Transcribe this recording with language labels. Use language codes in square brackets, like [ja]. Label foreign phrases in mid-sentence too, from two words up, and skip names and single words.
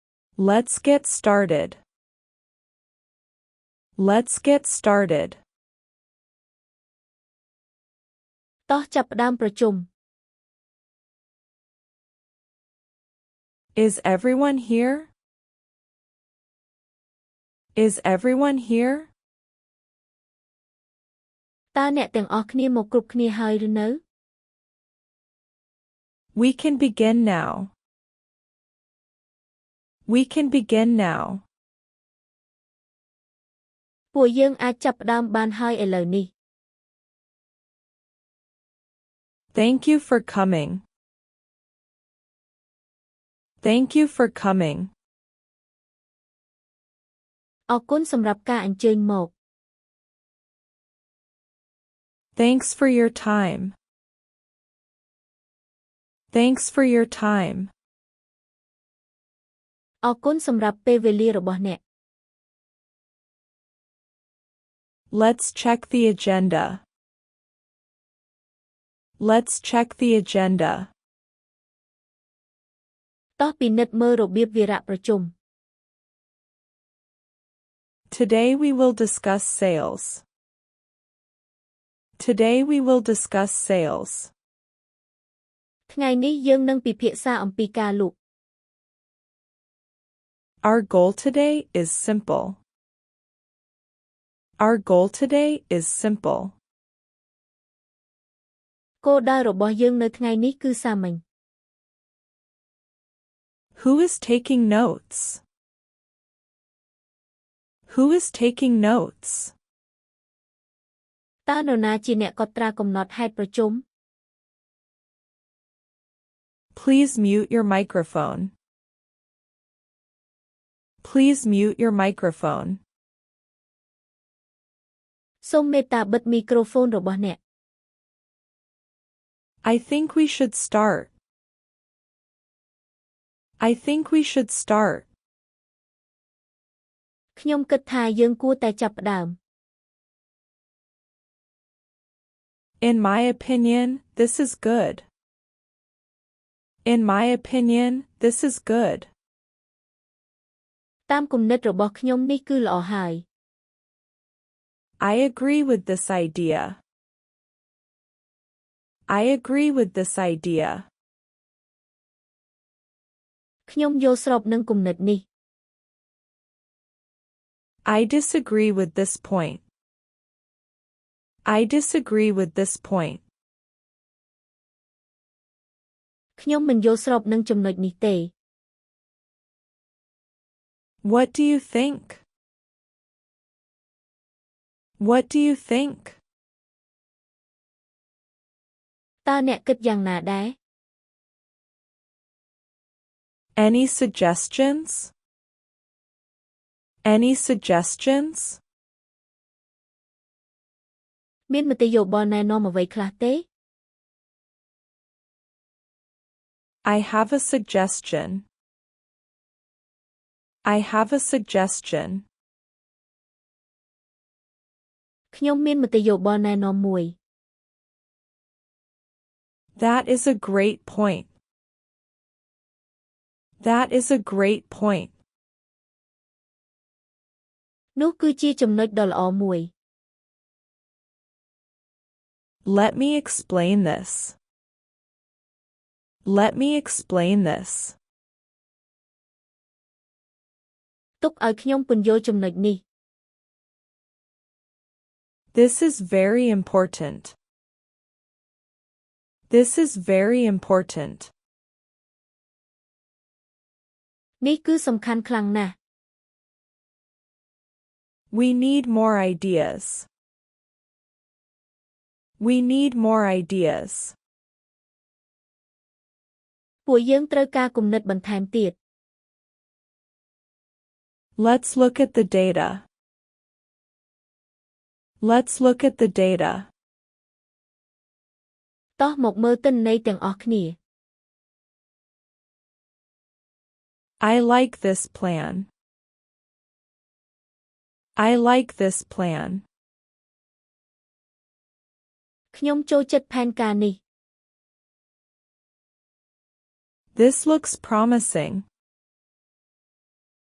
[en] Let's get started. Let's get started. [km] តោះចាប់ផ្ដើមប្រជុំ [en] Is everyone here? Is everyone here? [km] តើអ្នកទាំងអស់គ្នាមកគ្រប់គ្នាហើយឬនៅ [en] We can begin now. We can begin now. [km] ពួកយើងអាចចាប់ផ្ដើមបានហើយឥឡូវនេះ [en] Thank you for coming. Thank you for coming. [km] អរគុណសម្រាប់ការអញ្ជើញមក [en] Thanks for your time. Thanks for your time. [km] អរគុណសម្រាប់ពេលវេលារបស់អ្នក [en] Let's check the agenda. Let's check the agenda. [km] តោះពិនិត្យមើលរបៀបវារៈប្រជុំ [en] Today we will discuss sales. Today we will discuss sales. [km] ថ្ងៃនេះយើងនឹងពិភាក្សាអំពីការលក់ [en] Our goal today is simple. Our goal today is simple. [km] គោលដៅរបស់យើងនៅថ្ងៃនេះគឺសាមញ្ញ [en] Who is taking notes? Who is taking notes? [km] តើនរណាជាអ្នកកត់ត្រាកំណត់ហេតុប្រជុំ [en] Please mute your microphone. Please mute your microphone. [km] សូមមេត្តាបិទមីក្រូហ្វូនរបស់អ្នក [en] I think we should start. I think we should start. [km] ខ្ញុំគិតថាយើងគួរតែចាប់ផ្ដើម [en] In my opinion, this is good. In my opinion, this is good. [km] តាមគំនិតរបស់ខ្ញុំនេះគឺល្អហើយ [en] I agree with this idea. I agree with this idea. [km] ខ្ញុំយល់ស្របនឹងគំនិតនេះ [en] I disagree with this point. I disagree with this point. [km] ខ្ញុំមិនយល់ស្របនឹងចំណុចនេះទេ [en] What do you think? What do you think? [km] តើអ្នកគិតយ៉ាងណាដែរ [en] Any suggestions? Any suggestions? [km] មានមតិយោបល់ណែនាំអ្វីខ្លះទេ [en] I have a suggestion. I have a suggestion. [km] ខ្ញុំមានមតិយោបល់ណែនាំមួយ [en] That is a great point. That is a great point. [km] នោះគឺជាចំណុចដ៏ល្អមួយ [en] Let me explain this. Let me explain this. [km] ទុកឲ្យខ្ញុំពន្យល់ចំណុចនេះ [en] This is very important. This is very important. [km] នេះគឺសំខាន់ខ្លាំងណាស់ [en] We need more ideas. We need more ideas. [km] ពួកយើងត្រូវការគំនិតបន្ថែមទៀត [en] Let's look at the data. Let's look at the data. [km] តោះមកមើលទិន្នន័យទាំងអស់គ្នា [en] I like this plan. I like this plan. [km] ខ្ញុំចូលចិត្តផែនការនេះ [en] This looks promising.